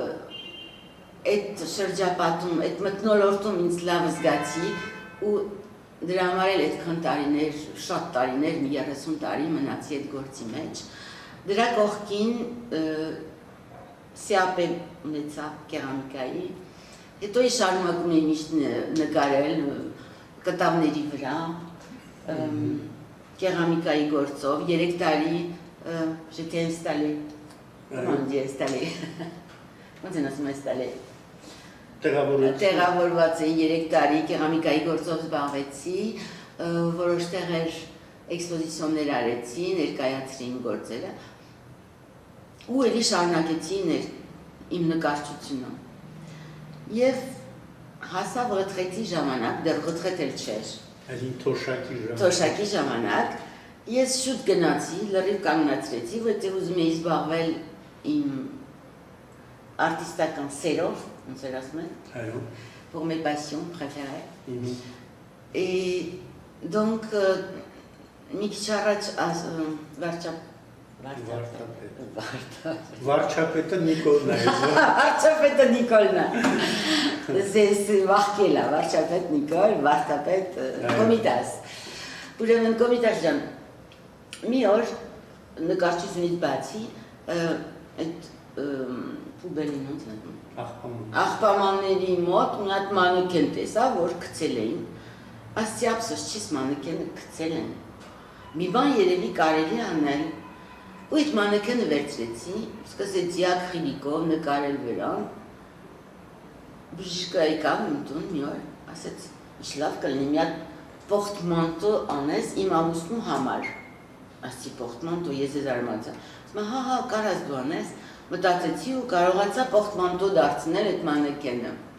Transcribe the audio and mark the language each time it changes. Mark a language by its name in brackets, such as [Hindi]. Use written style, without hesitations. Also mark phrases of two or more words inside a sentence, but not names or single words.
[Armenian] այդ շրջապատում, այդ մթնոլորտում ինձ լավ զգացի ու Դրա համար էլ այդքան տարիներ, շատ տարիներ, մի 30 տարի մնացի այդ գործի մեջ։ Դրա կողքին սիապ ունեցա կերամիկայի, հետո շարունակում էի միշտ նկարել կտավների վրա, կերամիկայի գործով, 3 տարի [French] j'étais installée, comment on dit installée, [Armenian] ոնց են ասում installée, տեղավորված էի 3 տարի կերամիկայի գործով զբաղվեցի, որոշ տեղեր էքսպոզիցիոններ արեցի, ներկայացրի իմ գործերը ու էլի շարունակեցի իմ նկարչությունը եւ հասավ ռետրետի ժամանակ, դեռ ռետրետ էլ չէր, թոշակի ժամանակ, ես շուտ գնացի, լրիվ կանգնացրեցի, որտեղ ուզում էի զբաղվել իմ artistական սերով, ոնց էր ասում են, [French] pour mes passions préférées. Et donc, [Armenian] մի քիչ առաջ Վարչապետը Նիկոլն է։ Վարչապետը Նիկոլն է։ [French] C'est marqué là, [Armenian] վարչապետ Նիկոլ, վարչապետ Կոմիտաս։ Ուրեմն Կոմիտաս ջան, մի օր նկարչությունից բացի այդ Պուբելին ոնց է։ Աղբամանների մոտ մի հատ մանեկեն տեսա, որ գցել էին։ Ասի ափսոս չես մանեկենը գցել են։ Մի բան երևի կարելի անել։ Ու այդ մանեկենը վերցրեցի, սկսեցի ակրիլիկով նկարել վրան։ Բժիշկը եկավ իմ տուն մի օր, ասեց, ինչ լավ կլինի մի հատ պորտմանտո անես իմ ամուսնու համար։ Ասի պորտմանտո ես ես արմացա։ Ասում հա, կարաս դու անես։ Մտածեցի ու կարողացա պորտմանտո դարձնել այդ մանեկենը։